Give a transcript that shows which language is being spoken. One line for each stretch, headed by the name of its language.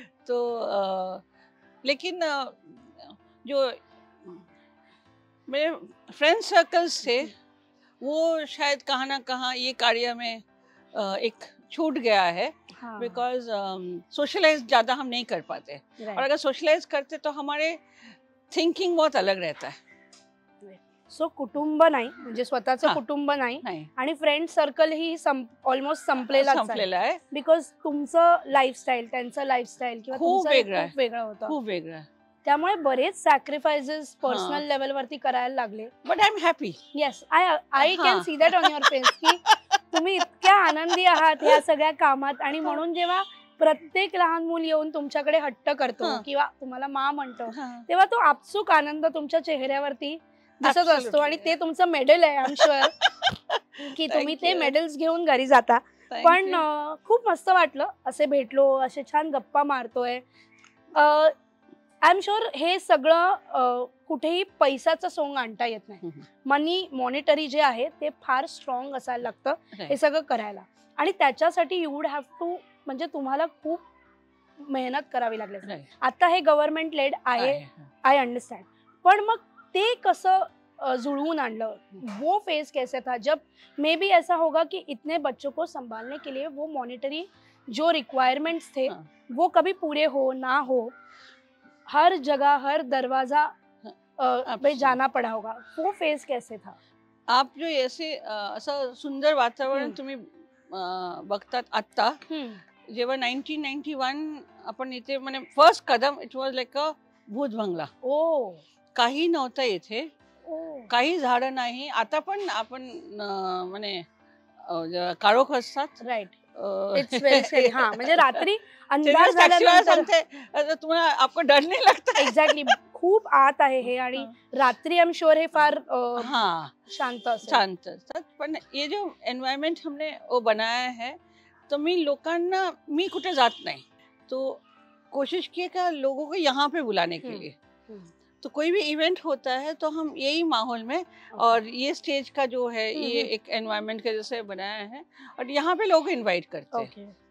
Hindi: तो लेकिन जो मेरे फ्रेंड सर्कल्स थे वो शायद कहाँ ना कहाँ ये कार्य में एक छूट गया है, बिकॉज सोशलाइज ज़्यादा हम नहीं कर पाते. और अगर सोशलाइज करते तो हमारे थिंकिंग बहुत अलग रहता है.
Marathi: सो कुटुंब नाही, म्हणजे स्वतःचं कुटुंब नाही आणि फ्रेंड सर्कल ही ऑलमोस्ट संपलेला आहे, बिकॉज तुमचं लाईफस्टाईल, त्यांचं लाईफस्टाईल किंवा खूप वेगळं होतं. खूप वेगळं. त्यामुळे बरेच सॅक्रिफाइसेस पर्सनल लेवल वरती करायला लागले.
English: But I am happy. Yes, I can see that on your face की
Marathi: तुम्ही इतक्या आनंदी आहात या सगळ्या कामात. आणि म्हणून जेव्हा प्रत्येक लहान मूल येऊन तुमच्याकडे हट्ट करतो किंवा तुम्हाला मा म्हणतो, तेव्हा तो आपसूक आनंद तुमच्या चेहऱ्यावरती दिसत असतो. आणि ते तुमचं मेडल आहे, आय एम शुअर की तुम्ही ते मेडल्स घेऊन घरी जाता. पण खूप मस्त वाटलं, असे भेटलो, असे छान गप्पा मारतोय. आय एम शुअर हे सगळं कुठेही पैशाचं सोंग आणता येत नाही. मॉनिटरी जे आहे ते फार स्ट्रॉंग असायला लागतं हे सगळं करायला. आणि त्याच्यासाठी यू वुड हॅव टू, म्हणजे तुम्हाला खूप मेहनत करावी लागली. आता हे गव्हर्नमेंट लेड आहे, आय अंडरस्टँड. पण मग ते कसं जुळवून आणलं?
Hindi: वो फेज कैसे था जब मे बी ऐसा होगा कि इतने बच्चों को संभालने के लिए वो मॉनिटरी जो रिक्वायरमेंट्स थे वो कभी पूरे हो ना हो, हर जगह हर दरवाजा पे जाना पड़ा होगा. वो फेज कैसे था?
Marathi: आप जो ऐसे असं सुंदर वातावरण तुम्ही बघतात आत्ता, जेव्हा 1991 आपण इथे, म्हणजे first Kadam
English: It was like a भूत बंगला.
Marathi: काही नव्हतं इथे, काही झाडं नाही. आता पण आपण म्हणजे काळोख असतात,
English: Right.
Marathi: म्हणजे रात्री अंधार झाल्यानंतर
Hindi: तुम्हाला आपको डर नहीं लगता.
Marathi: एक्झॅक्टली, खूप आत आहे हे. आणि रात्री आय एम शुअर हे फार शांत असतात.
Hindi: पण ये जो एनवायरमेंट हमने वो बनाया है,
Marathi: तो मी कुठे जात नाही,
Hindi: तो कोशिश की का लोगों को यहाँ पे बुलाने के लिए. तो कोई भी इवेंट होता है तो हम यही माहौल में, और ये स्टेज का जो है ये एक एनवायरनमेंट के जैसे बनाया है, और यहाँ पे लोग इनवाइट करते हैं.